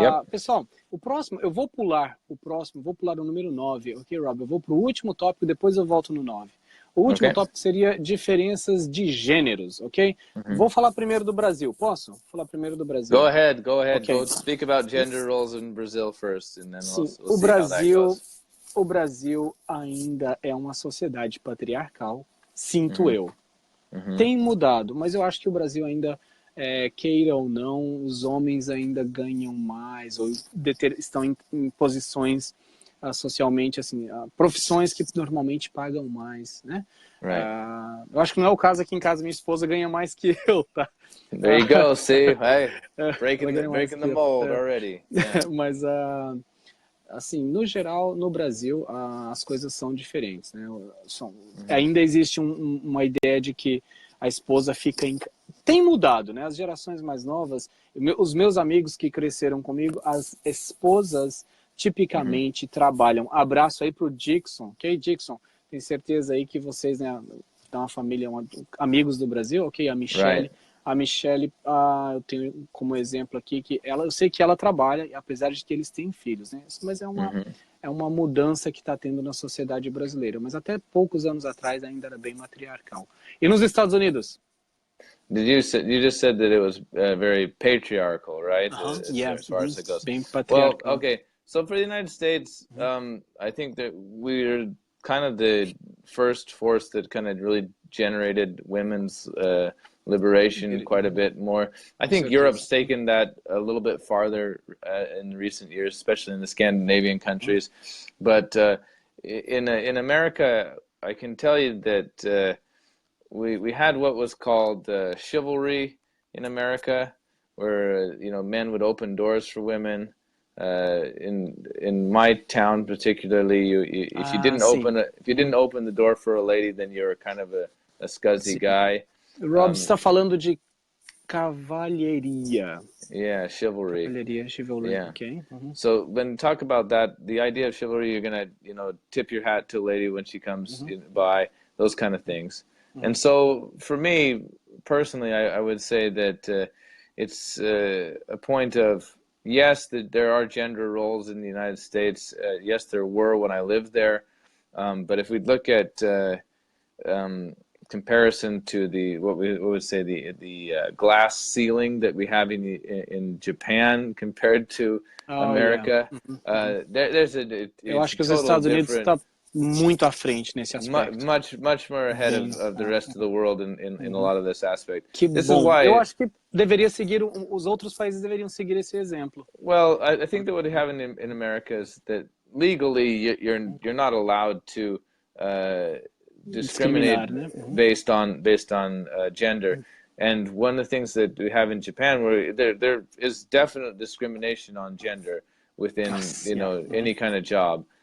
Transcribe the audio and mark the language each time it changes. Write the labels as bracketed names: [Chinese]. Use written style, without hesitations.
[Portuguese] Pessoal, eu vou pular o número 9, ok, Rob? Eu vou para o último tópico, depois eu volto no 9. O último tópico seria diferenças de gêneros, ok? Vou falar primeiro do Brasil, posso? Vou falar primeiro do Brasil. [English] Go ahead. Okay. Go speak about gender roles in Brazil first, and then we'll see how that goes. [Portuguese] O Brasil ainda é uma sociedade patriarcal, sinto eu. Tem mudado, mas eu acho que o Brasil ainda, queira ou não, os homens ainda ganham mais, ou estão em posições socialmente, assim, profissões que normalmente pagam mais, né? Eu acho que não é o caso aqui em casa, minha esposa ganha mais que eu, tá? [English] There you go, see? Hey, breaking the mold already. [Portuguese] Mas, assim, no geral, no Brasil, as coisas são diferentes, né? Ainda existe uma ideia de que a esposa fica em... Tem mudado, né? As gerações mais novas, os meus amigos que cresceram comigo, as esposas tipicamente trabalham. Abraço aí pro Dixon, ok, Dixon? Tenho certeza aí que vocês, né, estão uma família, amigos do Brasil, ok? A Michelle, A Michelle, eu tenho como exemplo aqui que ela, eu sei que ela trabalha, apesar de que eles têm filhos, né? Mas é uma mudança que está tendo na sociedade brasileira. Mas até poucos anos atrás ainda era bem matriarcal. E nos Estados Unidos? [English] You just said that it was very patriarchal, right? As far as it goes. [Portuguese] Bem [English] Well, [Portuguese] patriarcal. [English] okay. So for the United States, I think that we're kind of the first force that kind of really generated women's liberation quite a bit more. I think Europe's taken that a little bit farther in recent years, especially in the Scandinavian countries. But in America, I can tell you that we had what was called chivalry in America, where men would open doors for women. In my town particularly, if you didn't open the door for a lady, then you're kind of a scuzzy guy. [Portuguese] Rob está falando de cavalheria. [English] Yeah, chivalry. Chivalry. Yeah. Okay. So when talk about that, the idea of chivalry, you're gonna tip your hat to a lady when she comes by, those kind of things. And so for me personally, I would say that it's a point of, yes, that there are gender roles in the United States. Yes, there were when I lived there. But if we look at comparison to what we would say the glass ceiling that we have in Japan compared to America, there's [Portuguese] Eu acho que os Estados Unidos está muito à frente nesse aspecto. [English] Much more ahead of the rest of the world in a lot of this aspect. [Portuguese] Que [English] this [Portuguese] bom. [English] Is why [Portuguese] eu acho que deveria seguir, os outros países deveriam seguir esse exemplo. [English] Well, I think that what happened in America is that legally you're not allowed to discriminate based on gender. And one of the things that we have in Japan, where there is definite discrimination on gender within any kind of job.